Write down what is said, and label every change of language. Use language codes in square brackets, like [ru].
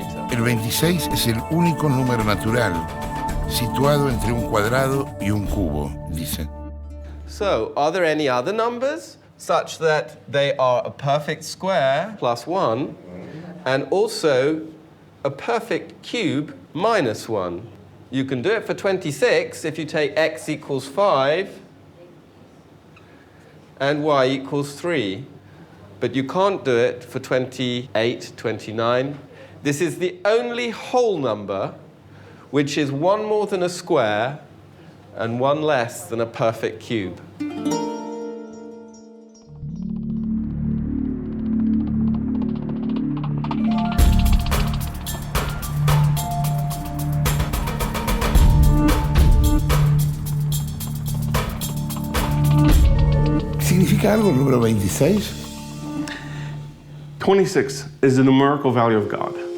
[es] El 26 es el único número natural, situado entre un cuadrado y un cubo, dice. [en] So, are there any other numbers such that they are a perfect square plus 1 and also a perfect cube minus 1? You can do it for 26 if you take x equals 5 and y equals 3. But you can't do it for 28, 29. This is the only whole number which is one more than a square and one less than a perfect cube. [es] ¿Significa algo el número 26? [en] 26 is the numerical value of God.